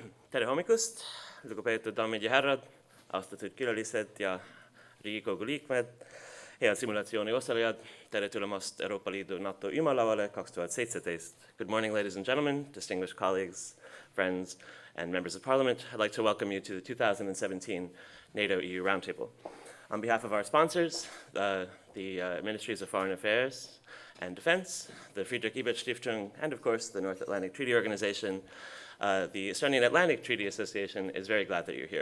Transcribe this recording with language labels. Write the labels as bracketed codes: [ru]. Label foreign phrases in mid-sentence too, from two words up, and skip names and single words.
[et] Tere hommikust, lugupeetud daamid ja härrad, austatud külalised ja Riigikogu liikmed, head simulatsiooni osalejad, tere tulemast Euroopa Liidu NATO ümarlauale 2017. [en] Good morning, ladies and gentlemen, distinguished colleagues, friends, and members of Parliament. I'd like to welcome you to the 2017 NATO-EU Roundtable. On behalf of our sponsors, the Ministries of Foreign Affairs and Defense, the Friedrich Ebert Stiftung, and of course the North Atlantic Treaty Organization, the Estonian Atlantic Treaty Association is very glad that you're here.